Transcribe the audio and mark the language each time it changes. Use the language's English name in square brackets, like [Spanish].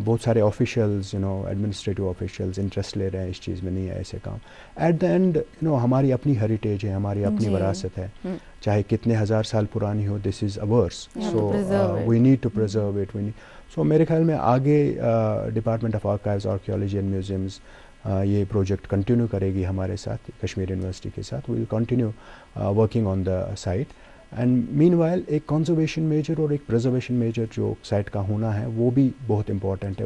[Urdu] بہت سارے officials administrative officials interest لے رہے ہیں اس چیز میں. نہیں ہے ایسے کام, [English] at the end [Urdu] ہماری اپنی ہیریٹیج ہے, ہماری اپنی وراثت ہے, چاہے کتنے ہزار سال پرانی ہو, [English] This is ours, so we need to preserve it. [Urdu] سو میرے خیال میں آگے department of archives, archaeology and museums یہ پروجیکٹ کنٹینیو کرے گی ہمارے ساتھ, کشمیر یونیورسٹی کے ساتھ. [English] We will continue working on the site. And meanwhile [Urdu] ایک کنزرویشن میجر اور ایک پرزرویشن میجر جو سائٹ کا ہونا ہے وہ بھی بہت امپورٹنٹ ہے.